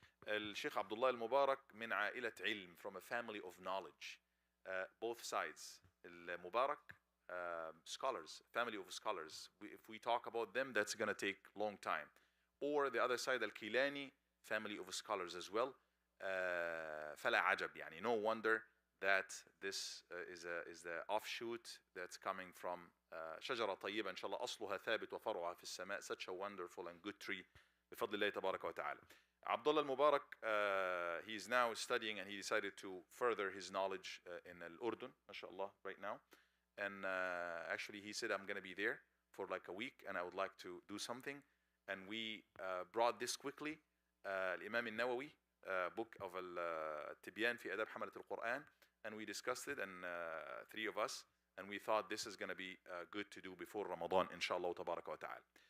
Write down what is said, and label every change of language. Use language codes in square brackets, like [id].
[en] الشيخ Abdullah al-Mubarak [ar] من عائلة علم, [en] from a family of knowledge, both sides. Al-Mubarak, scholars, family of scholars. If we talk about them, that's going to take long time. Or the other side, Al-Kilani, family of scholars as well. [ar] فلا عجب, يعني [en] no wonder that this is the offshoot that's coming from [ar] شجرة طيبة إن شاء الله أصلها ثابت وفرعها في السماء, [en] such a wonderful and good tree [ar] بفضل الله تبارك وتعالى. [en] Abdullah al-Mubarak, he is now studying, and he decided to further his knowledge in Al-Urdun, mashallah, right now. And actually he said, I'm going to be there for like a week and I would like to do something. And we brought this quickly, Imam Nawawy, book of Al-Tibyan fi Adab Hamalat al-Quran, and we discussed it, and 3 of us, and we thought this is going to be good to do before Ramadan, inshallah tabaraka wa ta'ala.